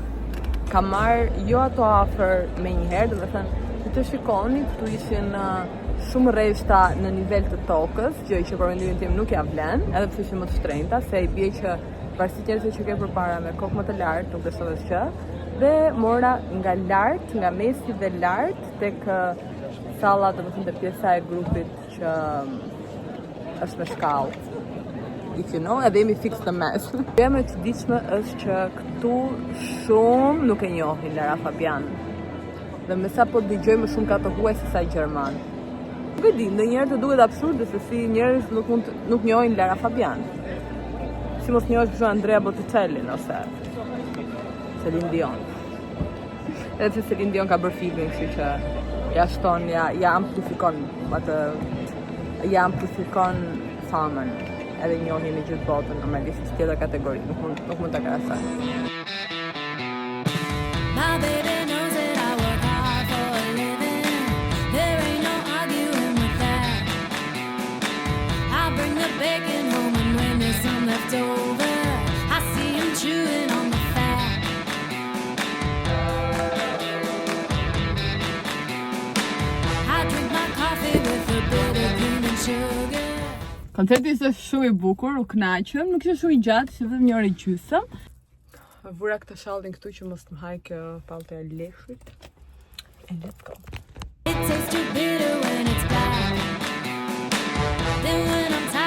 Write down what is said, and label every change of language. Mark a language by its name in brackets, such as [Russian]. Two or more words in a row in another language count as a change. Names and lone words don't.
[Albanian] Kam marrë jo ato afër me njëherë, domethënë, që të shikoni, këtu ishin shumë rreshta në nivel të tokës, gjë që për mendimin tim nuk ja vlen, edhe pse është më të shtrenjta, se i bie që varësisht njerëzve që ke përpara me kokë më të lartë, nuk besoj se që, dhe mora nga lart, nga mesi dhe lart tek salla, domethënë te pjesa e grupit që është me shkallë. [English] If you know, [Albanian] edhe jemi fix në mes. Gjëja më e çuditshme është që këtu shumë nuk e njohin Lara Fabian. Dhe me sa po dëgjoj më shumë ka të huaj se sa gjerman. Nuk e di, ndonjëherë të duket absurde se si njerëz nuk njohin Lara Fabian. Si mos njohësh për Andrea Botticelli ose Celine Dion. Edhe pse Celine Dion ka bërë filmin, kështu që ja shton, ja amplifikon atë, ja amplifikon famën. Edhe njohin në gjithë botën, normalisht është tjetër kategori, nuk mund ta krahasoj. [English] My baby knows that I work hard for a living. There ain't no arguing with that. I bring the bacon home and when there's some left over, I see him chewing on the fat. I drink my coffee with a bit of cream and sugar. [Albanian] Koncerti ishte shumë i bukur, u kënaqëm, nuk ishte shumë i gjatë, ishte vetëm 1 orë e gjysmë. Vura këtë shallin këtu që mos më haj kjo palto e leshit. [English] And let's go. It tastes too bitter when it's black. Then when